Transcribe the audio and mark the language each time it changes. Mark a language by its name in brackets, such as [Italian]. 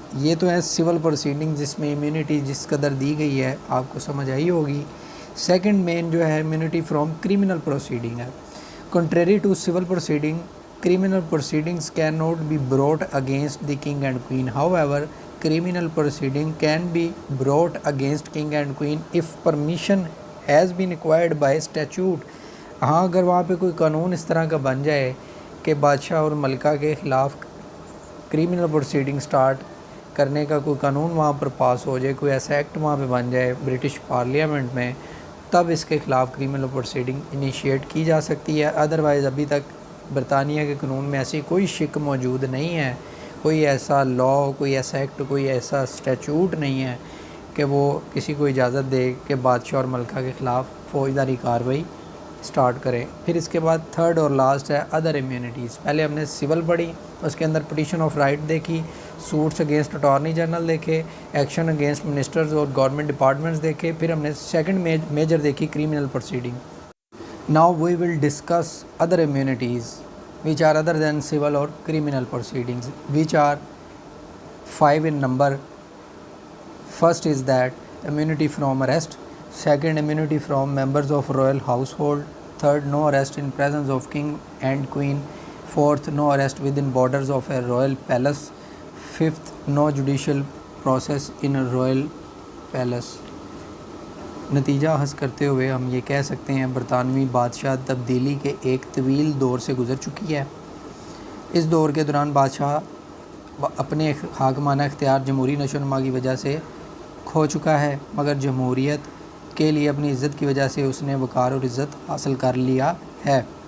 [Urdu] یہ تو ہے civil proceedings جس میں immunity جس قدر دی گئی ہے آپ کو سمجھ آئی ہوگی۔ سیکنڈ مین جو ہے [English] immunity from criminal proceeding [Urdu] ہے۔ [English] Contrary to civil proceeding, criminal proceedings cannot be brought against the king and queen. However, criminal proceeding can be brought against king and queen if permission has been acquired by statute. [Urdu] ہاں اگر وہاں پہ کوئی قانون اس طرح کا بن جائے کہ بادشاہ اور ملکہ کے خلاف criminal proceeding سٹارٹ کرنے کا کوئی قانون وہاں پر پاس ہو جائے، کوئی ایسا ایکٹ وہاں پہ بن جائے برٹش پارلیمنٹ میں، تب اس کے خلاف کرمنل پروسیڈنگ انیشیٹ کی جا سکتی ہے۔ ادروائز ابھی تک برطانیہ کے قانون میں ایسی کوئی شک موجود نہیں ہے، کوئی ایسا لا، کوئی ایسا ایکٹ، کوئی ایسا اسٹیچوٹ نہیں ہے کہ وہ کسی کو اجازت دے کہ بادشاہ اور ملکہ کے خلاف فوجداری کارروائی سٹارٹ کرے۔ پھر اس کے بعد تھرڈ اور لاسٹ ہے ادر امیونٹیز۔ پہلے ہم نے سول پڑھی، اس کے اندر پٹیشن آف رائٹ دیکھی، سوٹس اگینسٹ اٹارنی جنرل دیکھے، ایکشن اگینسٹ منسٹرز اور گورنمنٹ ڈپارٹمنٹس دیکھے، پھر ہم نے سیکنڈ میجر دیکھی criminal proceeding. Now we will discuss other immunities [English] which are other than civil or criminal proceedings, which are 5 in number. First is that immunity from arrest. Second, immunity from members of royal household. Third, no arrest in presence of king and queen. Fourth, no arrest within borders of a royal palace. Fifth, no judicial process in a royal palace. [Urdu] نتیجہ اخذ کرتے ہوئے ہم یہ کہہ سکتے ہیں برطانوی بادشاہ تبدیلی کے ایک طویل دور سے گزر چکی ہے۔ اس دور کے دوران بادشاہ اپنے حاکمانہ اختیار جمہوری نشو و نما کی وجہ سے کھو چکا ہے، مگر جمہوریت کے لیے اپنی عزت کی وجہ سے اس نے وقار اور عزت حاصل کر لیا ہے۔